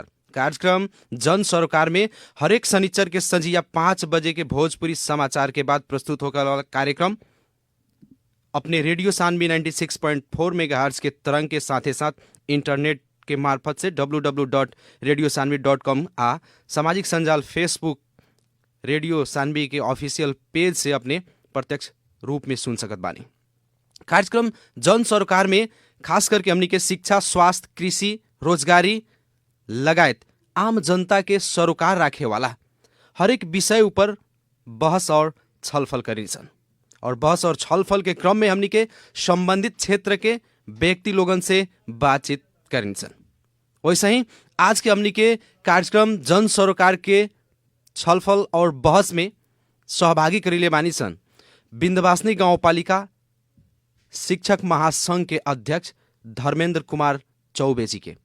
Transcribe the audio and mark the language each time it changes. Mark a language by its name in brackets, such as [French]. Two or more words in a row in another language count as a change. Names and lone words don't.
[Bhojpuri] कार्यक्रम जन सरकार में हरेक शनिचर के संझिया 5 बजे के भोजपुरी समाचार के बाद प्रस्तुत होकर वाला कार्यक्रम अपने रेडियो सान्वी 96.4 मेगाहर्ट्ज के तरंग के साथ इंटरनेट के मार्फत से www.radiosanvi.com आ सामाजिक संजाल फेसबुक रेडियो सान्वी के ऑफिशियल पेज से अपने प्रत्यक्ष रूप में सुन सकत बानी। कार्यक्रम जन सरकार में खास करके हमनी के शिक्षा, स्वास्थ्य, कृषि, रोजगारी लगायत आम जनता के सरोकार राखे वाला हरेक विषय ऊपर बहस और छलफल करिन्छन् और बहस और छलफल के क्रम में हमनी के संबंधित क्षेत्र के व्यक्ति लोगन से बातचीत करिन्छन्। वैसे ही आज के हमनी के कार्यक्रम जन सरोकार के छलफल और बहस में सहभागी करिले बानी सन विन्ध्यवासिनी गाउँपालिका शिक्षक महासंघ के अध्यक्ष धर्मेन्द्र कुमार चौबे जी के।